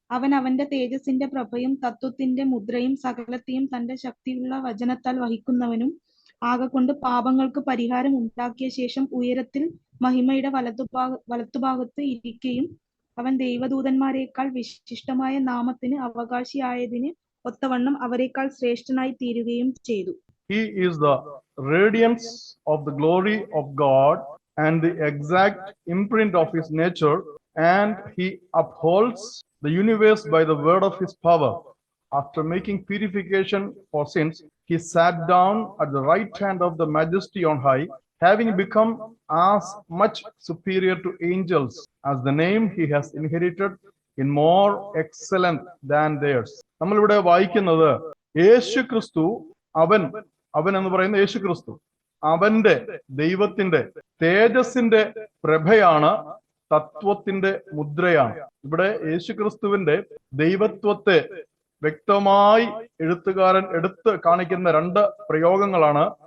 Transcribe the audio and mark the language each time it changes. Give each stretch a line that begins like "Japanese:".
Malayalam: അവൻ അവന്റെ തേജസ്സിന്റെ പ്രഭയും തത്വത്തിന്റെ മുദ്രയും സകലത്തെയും തന്റെ ശക്തിയുള്ള വചനത്താൽ വഹിക്കുന്നവനും ആകൊണ്ട് പാപങ്ങൾക്ക് പരിഹാരം ഉണ്ടാക്കിയ ശേഷം ഉയരത്തിൽ മഹിമയുടെ വലത്തുഭാഗത്ത് ഇരിക്കുകയും അവൻ ദൈവദൂതന്മാരെക്കാൾ വിശിഷ്ടമായ നാമത്തിന് അവകാശിയായതിന് ഒത്തവണ്ണം അവരെക്കാൾ ശ്രേഷ്ഠനായി തീരുകയും ചെയ്തു.
English: He is the radiance of the glory of God and the exact imprint of his nature, and he upholds the universe by the word of his power. After making purification for sins, he sat down at the right hand of the majesty on high, having become as much superior to angels as the name he has inherited in more excellent than theirs.
Malayalam: നമ്മളിവിടെ വായിക്കുന്നത് യേശു ക്രിസ്തു, അവൻ എന്ന് പറയുന്ന യേശു ക്രിസ്തു, അവന്റെ ദൈവത്തിന്റെ തേജസ്സിന്റെ പ്രഭയാണ്, തത്വത്തിന്റെ മുദ്രയാണ്. ഇവിടെ യേശു ക്രിസ്തുവിന്റെ ദൈവത്വത്തെ വ്യക്തമായി എഴുത്തുകാരൻ എടുത്ത് കാണിക്കുന്ന 2 പ്രയോഗങ്ങളാണ്.